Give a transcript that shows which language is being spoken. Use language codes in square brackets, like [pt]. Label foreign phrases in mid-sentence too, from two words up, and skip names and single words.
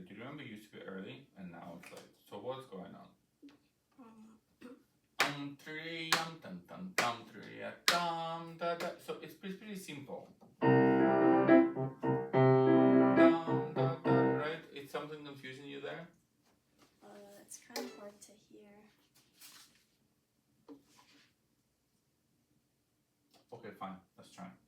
[en] Do you remember it used to be early and now it's late? So what's going on? Trium, tam tam tam, tria, tam, da da. So it's pretty simple. Tam, da da, right? It's something confusing you there? It's kind of hard to hear. Okay, fine. Let's try.